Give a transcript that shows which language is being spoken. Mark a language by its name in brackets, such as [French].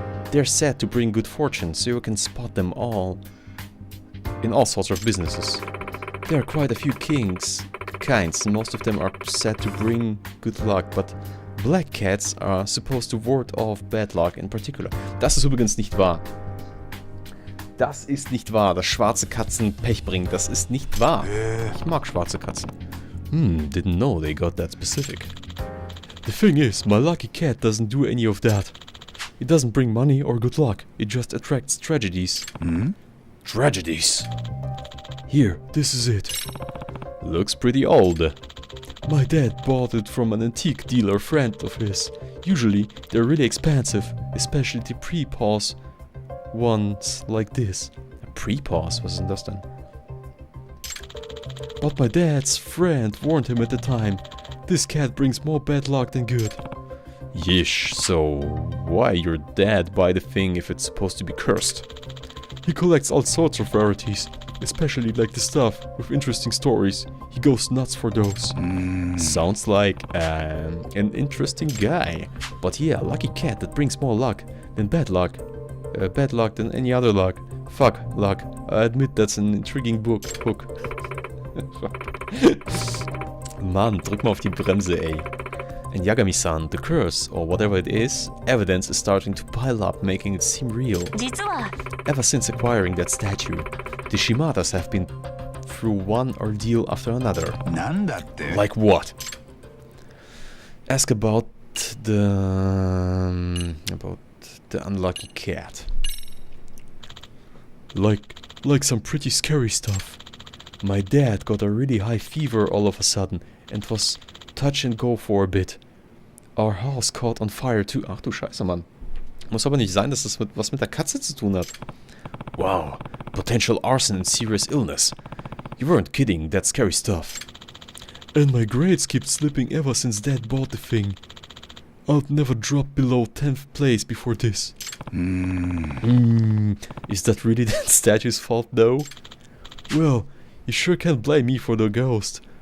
[English] They're said to bring good fortune, so you can spot them all in all sorts of businesses. There are quite a few kinds, and most of them are said to bring good luck, but black cats are supposed to ward off bad luck in particular. [German] Das ist übrigens nicht wahr. Das ist nicht wahr, dass schwarze Katzen Pech bringen. Das ist nicht wahr. Ich mag schwarze Katzen. [English] Didn't know they got that specific. The thing is, my lucky cat doesn't do any of that. It doesn't bring money or good luck. It just attracts tragedies. Tragedies. Here, this is it. Looks pretty old. My dad bought it from an antique dealer friend of his. Usually, they're really expensive, especially the pre-pause ones like this. A pre-pause? [German] Was ist denn das denn? [English] But my dad's friend warned him at the time. This cat brings more bad luck than good. Yeesh, so why your dad buy the thing if it's supposed to be cursed? He collects all sorts of rarities, especially like the stuff with interesting stories. He goes nuts for those. Sounds like an interesting guy. But yeah, lucky cat that brings more luck than bad luck. Bad luck than any other luck. Fuck luck. I admit that's an intriguing hook. [German] Mann, drück mal auf die Bremse, ey. [English] And Yagami-san, the curse, or whatever it is, evidence is starting to pile up, making it seem real. Ever since acquiring that statue, the Shimadas have been through one ordeal after another. Like what? Ask about the unlucky cat. Like some pretty scary stuff. My dad got a really high fever all of a sudden and was touch and go for a bit. Our house caught on fire too. [German] Ach du Scheiße, Mann. Muss aber nicht sein, dass das was mit der Katze zu tun hat. [English] Wow, potential arson and serious illness. You weren't kidding, that's scary stuff. And my grades keep slipping ever since Dad bought the thing. I'd never dropped below 10th place before this. Is that really that statue's fault though? Well, you sure can't blame me for the ghost.